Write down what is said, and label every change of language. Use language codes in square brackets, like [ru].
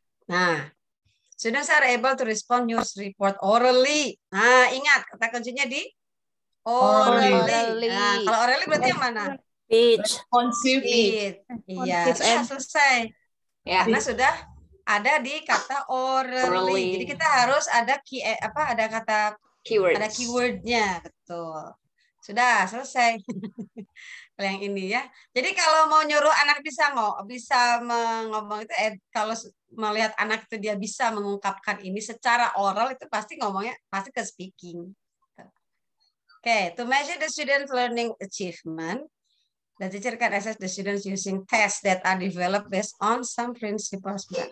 [en] Nah, students are able to respond news report orally. [id] Nah, ingat kata kuncinya di orally. Nah, kalau orally berarti yang mana? [en] Speech. [id] Iya, sudah selesai. Ya, karena sudah ada di kata orally. Jadi kita harus ada ada kata ada keywordnya, betul. Sudah selesai. Yang ini ya. Jadi kalau mau nyuruh anak bisa ngomong itu kalau melihat anak itu dia bisa mengungkapkan ini secara oral itu pasti ngomongnya pasti ke speaking. [en] Okay, to measure the student learning achievement, the teacher can assess the students using tests that are developed based on some principles.